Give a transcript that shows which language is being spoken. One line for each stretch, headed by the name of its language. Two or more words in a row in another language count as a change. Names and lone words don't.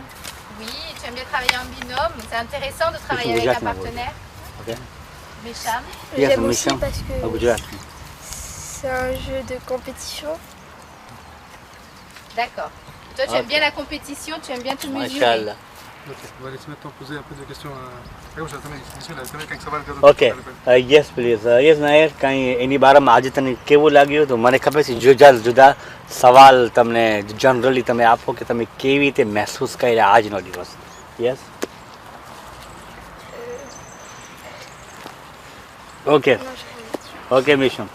French: Oui, tu aimes bien travailler en binôme. C'est intéressant de travailler avec un partenaire. Okay. Mesham? Yes, J'aime aussi Misham. parce que Gujarat. c'est un jeu de compétition. D'accord. Toi, tu aimes bien la compétition, tu aimes bien te mesurer. Mashallah. Ok, on va laisser maintenant poser un peu de questions à...
Gujarati: તમે કંઈક સવાલ કરો
English: okay yes please yes
Gujarati: નાયર કાંઈ એની બારામાં આજે તને કેવું લાગ્યું તો મને ખબર છે જુદા જુદા સવાલ તમને જનરલી તમે આપો કે તમે કેવી રીતે મહેસૂસ કર્યા આજનો દિવસ
English: yes okay okay
Gujarati: મિશમ